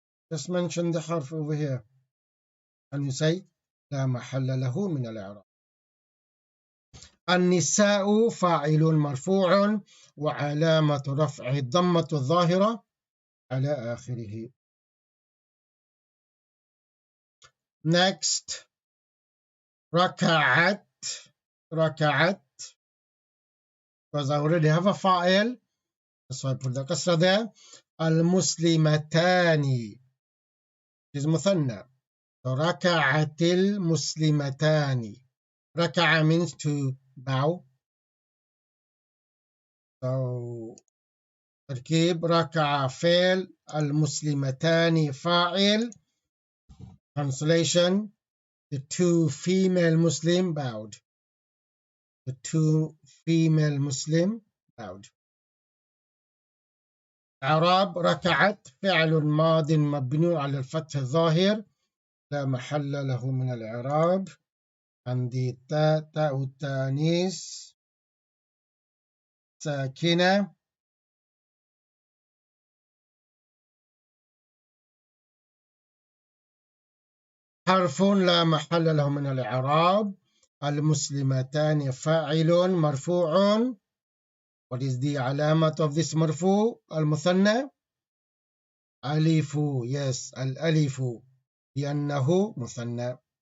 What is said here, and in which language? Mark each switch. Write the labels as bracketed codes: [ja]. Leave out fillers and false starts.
[en] Just mention the harf over here. And you say [ar] لا محل له من الإعراب. النساء فاعل مرفوع وعلامة رفعه الضمة الظاهرة على آخره. Next, ركعت. ركعت. [en] Because I already have a fa'il, so I put the kasra there. [ar] المسلمتان is مثنى. So ركعت المسلمتان. [en] ركع means to bow. [ar] So تركيب ركع فعل المسلمتان فاعل. [en] Translation: the two female Muslim bowed. The two female Muslim bowed. [ar] إعراب ركعت فعل ماض مبني على الفتح الظاهر لا محل له من الإعراب. عندي تاء التانيث ساكنة حرف لا محل له من الإعراب. المسلمتان فاعل مرفوع. [en] What is the علامة of this [ar] مرفوع المثنى؟ ألف. Yes, الألف لأنه مثنى.